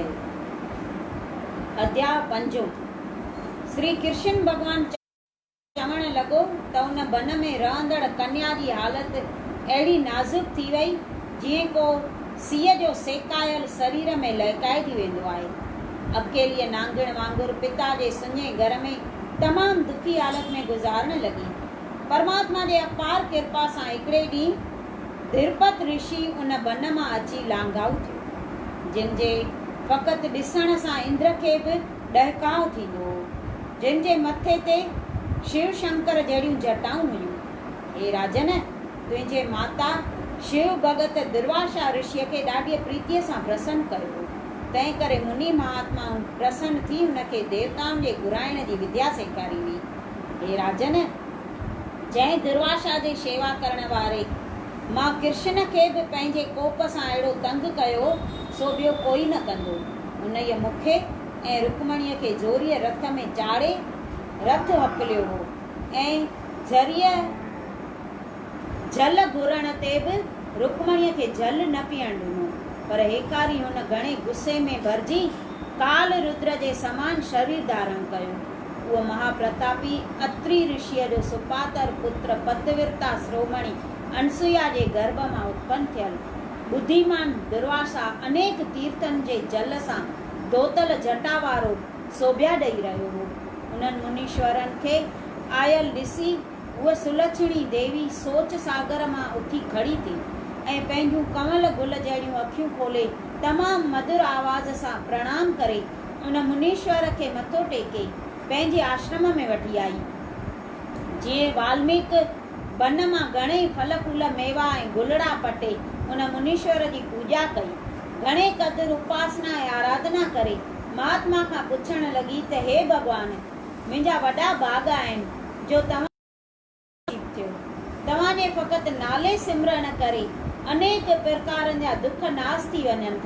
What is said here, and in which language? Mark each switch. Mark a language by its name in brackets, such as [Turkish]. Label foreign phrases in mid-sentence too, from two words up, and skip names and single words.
[Sindhi] अध्याय 5। श्री कृष्ण भगवान चवण लॻो त उन वन में रहंदड़ कन्या जी हालत अहिड़ी नाज़ुक थी वई जीअं को सीअ जो सेकायल शरीर में लहकाइजी वेंदो आहे। अकेलीअ नांगण वांगुरु पिता जे सुञे घर में तमामु दुखी हालत में गुज़ारण लॻी। परमात्मा जे अपार कृपा सां हिकिड़े ॾींहुं धिरपत ऋषि उन वन मां अची लांघाऊ थियो, जिन जे फ़क़ति ॾिसण सां इंद्र खे बि ॾहकाउ थींदो हो, जिन जे मथे ते शिव शंकर जहिड़ियूं जटाऊं हुयूं। हे राजन, तुंहिंजे माता शिव भगत दुर्वासा ऋषिअ खे ॾाढी प्रीतीअ सां प्रसन्न कयो हो। तंहिं करे मुनि महात्माऊं प्रसन्न थी हुनखे देवताउनि जे घुराइण जी विद्या सेखारी हुई। हे राजन, जंहिं दुर्वासा जे शेवा करण वारे मां कृष्ण खे बि पंहिंजे कोप सां अहिड़ो तंग कयो सो ॿियो कोई न कंदो। उनईअ मूंखे ऐं रुक्मणीअ खे जोरीअ रथ में चाढ़े रथ हकलियो हो ऐं ज़रिए जल घुरण ते बि रुक्मणीअ खे जल न पीअण ॾिनो। पर हेकारी हुन घणे गुस्से में भरिजी काल रुद्र जे समान शरीर धारण कयो। उहो महाप्रतापी अत्रि ऋषिअ जो सुपातर पुत्र पतिव्रता श्रोमणी अनसुया जे गर्भ मां उत्पन्न थियल। बुद्धिमान दुर्वासा अनेक तीर्थन जे जल सां धोतल जटा वारो शोभ्या ॾेई रहियो हो। उन्हनि मुनीश्वरनि खे आयल ॾिसी उहा सुलक्षणी देवी सोच सागर मां उथी खड़ी थी ऐं पंहिंजूं कमल गुल जहिड़ियूं अखियूं खोले तमामु मधुर आवाज़ सां प्रणाम करे उन मुनीश्वर खे मथो टेके पंहिंजे आश्रम में वठी आई। जीअं वाल्मीक वन मां घणेई फल फूल मेवा ऐं गुलड़ा पटे उन मुनीश्वर जी पूॼा कई। घणे क़दुरु उपासना ऐं आराधना करे महात्मा खां पुछण लॻी त हे भॻवान, मुंहिंजा वॾा भाॻ आहिनि जो तव्हांजे फ़क़ति नाले सिमरण करे अनेक प्रकारनि जा दुख नाश थी वञनि था।